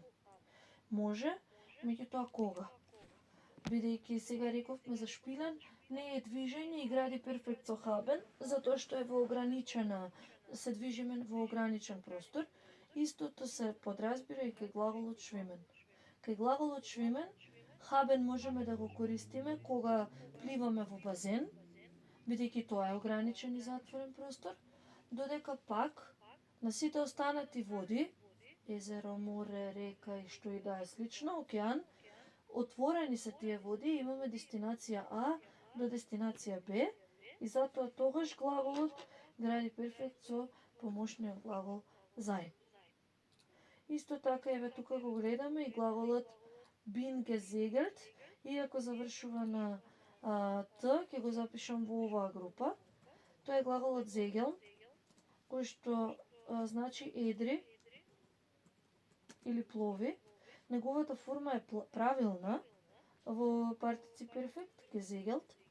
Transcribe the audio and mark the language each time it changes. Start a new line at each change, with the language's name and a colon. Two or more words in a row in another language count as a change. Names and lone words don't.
Macedonian: Може, меѓутоа кога? Бидејќи сега рековме за шпилен, не е движење и гради перфект со haben, затоа што е во ограничена, се движиме во ограничен простор. Истото се подразбира и кај глаголот schwimmen. Кај глаголот schwimmen, haben можеме да го користиме кога пливаме во базен, бидејќи тоа е ограничен и затворен простор, додека пак на сите останати води, езеро, море, река и што и да е слично, океан, отворени се тие води, имаме дестинација А до дестинација Б и затоа тогаш глаголот гради перфект со помошниот глагол sein. Исто така еве тука го гледаме и глаголот
German: bin gesegelt,
Macedonian: иако завршува на Т, ќе го запишам во оваа група. Тоа е глаголот segeln, кој што значи едри или плови. Неговата форма е правилна во партицип перфект, gesegelt.